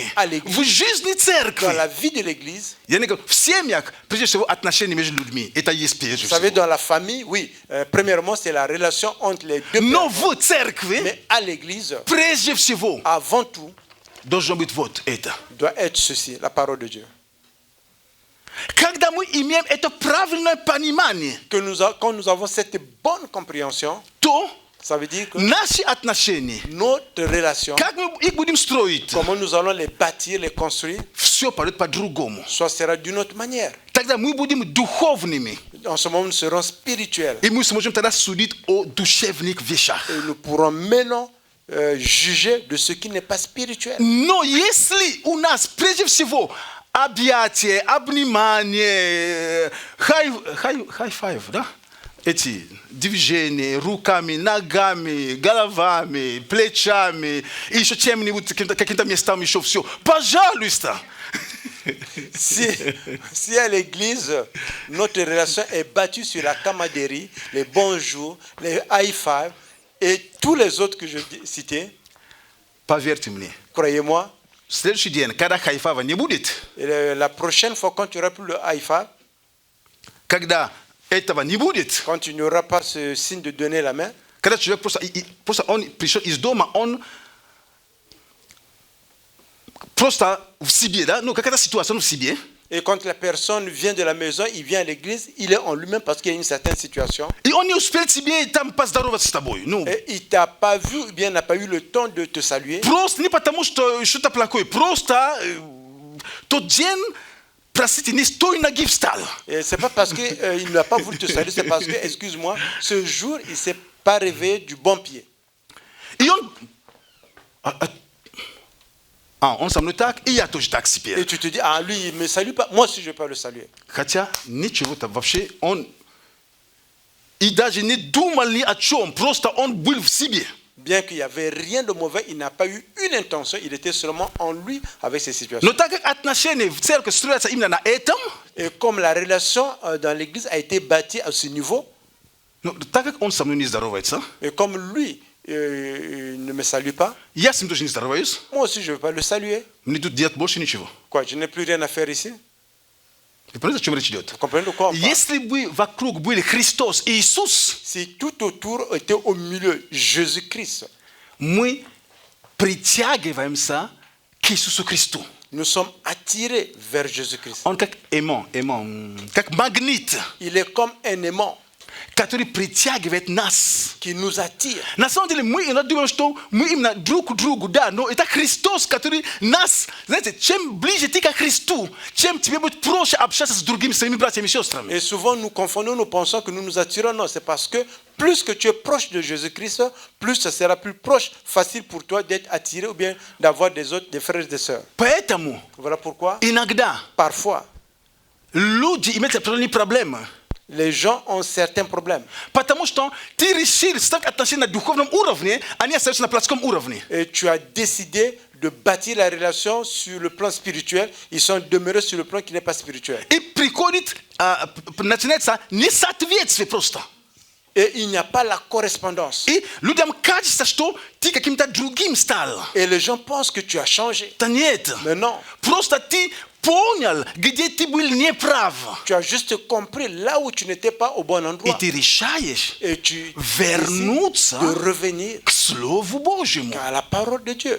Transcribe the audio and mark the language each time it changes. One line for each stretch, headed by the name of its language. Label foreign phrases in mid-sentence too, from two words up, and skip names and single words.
French: à l'église,
Russian: в жизни
French: Dans
Russian: церкви,
French: la vie de l'église,
Russian: я не говорю, в семьях, прежде всего, отношения между людьми. Это есть прежде
French: vous savez,
Russian: всего.
French: dans la famille, oui, premièrement, c'est la relation entre les deux
Russian: Но
French: personnes.
Russian: в церкви,
French: Mais à l'église,
Russian: прежде всего,
French: avant tout,
Russian: должно быть вот это.
French: doit être ceci, la parole de Dieu.
Russian: Когда мы имеем это правильное понимание,
French: Quand nous avons cette bonne compréhension,
Russian: то
French: ça veut dire que
Russian: наши отношения,
French: notre relation,
Russian: как мы их будем строить,
French: comment nous allons les bâtir, les construire,
Russian: все пойдет по-другому.
French: soit sera d'une autre manière.
Russian: Тогда мы будем духовными,
French: En ce moment, nous serons spirituels.
Russian: и мы сможем тогда судить о душевных вещах.
French: Et nous pourrons maintenant juger de ce qui n'est pas spirituel.
Russian: Но если у нас прежде всего объятие, обнимание, хай-файв, да? Эти движения руками, ногами, головами, плечами, и еще чем-нибудь, каким-то местам еще все. Пожалуйста.
French: Si à l'église, notre relation est bâtie sur la camaraderie, les bonjours, les high-five et tous les autres que je citais,
Russian: Поверьте мне,
French: croyez-moi,
Russian: в следующий день, когда хай-файва не будет,
French: et la prochaine fois, quand tu n'auras plus le high-five,
Russian: когда этого не будет,
French: quand tu n'auras pas ce signe de donner la main,
Russian: когда человек просто он пришел из дома, он просто в себе, да, ну какая-то ситуация в себе,
French: et quand la personne vient de la maison, il vient à l'église, il est en lui-même parce qu'il y a une certaine situation.
Russian: и он не успел тебе там поздороваться с тобой, ну,
French: Et il t'a pas vu, ou bien n'a pas eu le temps de te saluer.
Russian: просто не потому, что что-то плохое, просто тот день, простите, не с той ноги встал.
French: Et c'est pas parce qu'il n'a pas voulu te saluer, c'est parce que, excuse-moi, ce jour, il s'est pas réveillé du bon pied.
Russian: И он со мной так, и я тоже так
French: Et
Russian: теперь.
French: tu te dis, ah, lui, il me salue pas, moi aussi, je vais pas le saluer.
Russian: Хотя ничего-то вообще он и даже не думал ни о чем, просто он был в себе.
French: Bien qu'il n'y avait rien de mauvais, il n'a pas eu une intention, il était seulement en lui avec ces situations.
Russian: Но так как отношения в церкви строятся именно на этом,
French: Et comme la relation dans l'église a été bâtie à ce niveau,
Russian: ну, так как он со мной не здоровается,
French: et comme lui il ne me salue pas,
Russian: я с ним тоже не здороваюсь,
French: moi aussi, je ne vais pas le saluer.
Russian: мне тут делать больше ничего.
French: Quoi, je n'ai plus rien à faire ici.
Russian: Вы понимаете, о чем речь идет?
French: Vous comprenez de quoi on parle?
Russian: Если бы вокруг были Христос и Иисус,
French: Si tout autour était au milieu Jésus-Christ,
Russian: мы притягиваемся к Иисусу Христу.
French: nous sommes attirés vers Jésus-Christ.
Russian: Он как aimant, как магнит,
French: Il est comme un aimant
Russian: который притягивает нас.
French: qui nous attire.
Russian: На самом деле мы иногда думаем, что мы именно друг к другу, да, но это Христос, который нас, знаете, чем ближе ты к Христу, чем тебе будет проще общаться с другими своими братьями и сестрами.
French: Et souvent nous confondons, nous pensons que nous nous attirons. Non, c'est parce que plus que tu es proche de Jésus-Christ, plus ça sera plus proche, facile pour toi d'être attiré ou bien d'avoir des autres, des frères et des sœurs.
Russian: Поэтому
French: Voilà pourquoi,
Russian: иногда
French: parfois,
Russian: люди имеют определенные проблемы.
French: les gens ont certains problèmes.
Russian: Потому что ты решил ставить отношения на духовном уровне, а не остаешься на плотском уровне.
French: Et tu as décidé de bâtir la relation sur le plan spirituel. Ils sont demeurés sur le plan qui n'est pas spirituel.
Russian: И приходит, начинается несоответствие просто.
French: Et il n'y a pas la correspondance.
Russian: И людям кажется, что ты каким-то другим стал.
French: Et les gens pensent que tu as changé.
Russian: Да нет.
French: Mais non,
Russian: Просто ты понял, где ты был неправ.
French: tu as juste compris là où tu n'étais pas au bon
Russian: И
French: endroit.
Russian: ты решаешь
French: Et tu
Russian: вернуться
French: décides de revenir
Russian: к Слову Божьему.
French: à la parole de Dieu.